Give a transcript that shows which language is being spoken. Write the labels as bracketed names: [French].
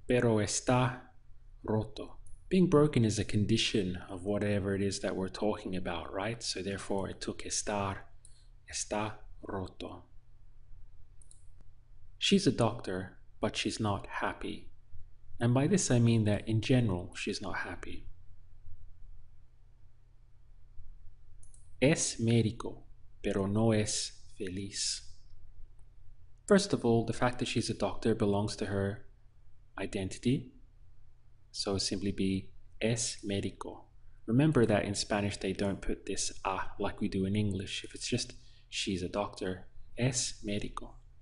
[Spanish] Pero está roto. [English] Being broken is a condition of whatever it is that we're talking about, right? So therefore it took estar, [Spanish] está roto. [English] She's a doctor, but she's not happy. And by this I mean that in general, she's not happy. [Spanish] Es médico, pero no es feliz. [English] First of all, the fact that she's a doctor belongs to her identity. So simply be [Spanish] es médico. [English] Remember that in Spanish they don't put this a like we do in English. If it's just she's a doctor, [Spanish] es médico.